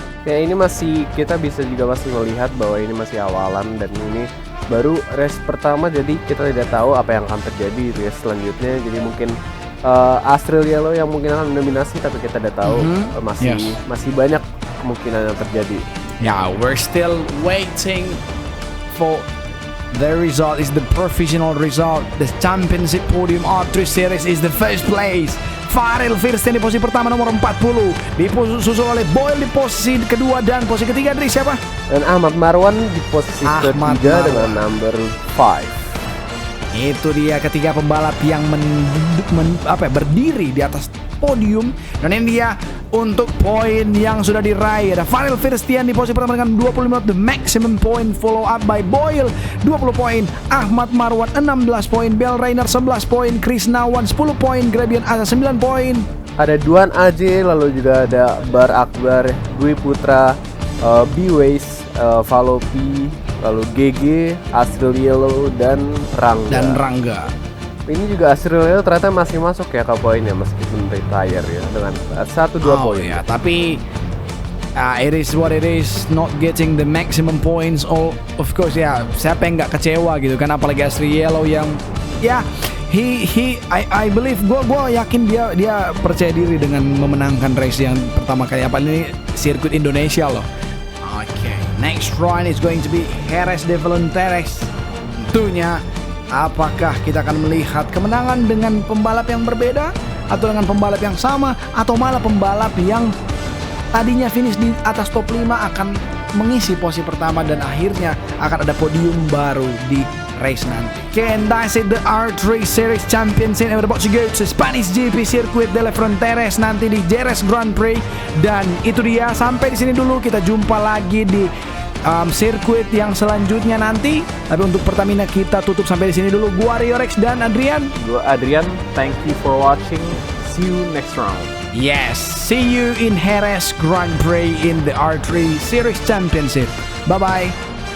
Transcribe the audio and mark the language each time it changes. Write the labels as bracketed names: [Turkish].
[Indonesian] Ya, ini masih, kita bisa juga masih melihat bahwa ini masih awalan dan ini baru race pertama, jadi kita tidak tahu apa yang akan terjadi di race selanjutnya. Jadi mungkin Astriello yang mungkin akan mendominasi, tapi kita tidak tahu. Masih banyak kemungkinan yang terjadi. [English] Yeah, we're still waiting for the result. Is the professional result. The championship podium R3 series is the first place. [Indonesian] Farel Verstian di posisi pertama nomor 40, disusul oleh Boyle di posisi kedua, dan posisi ketiga dari siapa? Dan Ahmad Marwan di posisi ketiga dengan number 5. Itu dia ketiga pembalap yang berdiri di atas podium, dan ini dia untuk poin yang sudah diraih. Ada Farel Verstian di posisi pertama dengan 25, [English] the maximum point, follow up by [Indonesian] Boyle 20 poin, Ahmad Marwan 16 poin, Bel Reynard 11 poin, Chris Nawan 10 poin, Grabian Aza 9 poin. Ada Duan AJ, lalu juga ada Bar Akbar, Dwi Putra, B-Ways, Valopi, lalu GG, Astriello, dan Rangga. Ini juga Astriello ternyata masih masuk ya ke poinnya meskipun retire ya dengan 1-2 poin. Ya, tapi [English] it is what it is, not getting the maximum points. [Indonesian] Of course ya, siapa yang nggak kecewa gitu kan, apalagi Astriello yang ya [English] I believe, [Indonesian] gue yakin dia percaya diri dengan memenangkan race yang pertama kali, apa ini sirkuit Indonesia loh. [English] Okay, next round is going to be Jerez de Fronteras. [Indonesian] Tentunya, apakah kita akan melihat kemenangan dengan pembalap yang berbeda, atau dengan pembalap yang sama, atau malah pembalap yang tadinya finish di atas top 5 akan mengisi posisi pertama dan akhirnya akan ada podium baru di race nanti. [English] And that's it, the R3 Series Championship. We're about to go to Spanish GP Circuit de las Fronteras [Indonesian] nanti di [English] Jerez Grand Prix. [Indonesian] Dan itu dia, sampai di sini dulu, kita jumpa lagi di sirkuit yang selanjutnya nanti. Tapi untuk Pertamina kita tutup sampai di sini dulu. Gua Rio Rex dan Adrian. Gua [English] Adrian, thank you for watching. See you next round. Yes, see you in Jerez Grand Prix in the R3 Series Championship. Bye bye.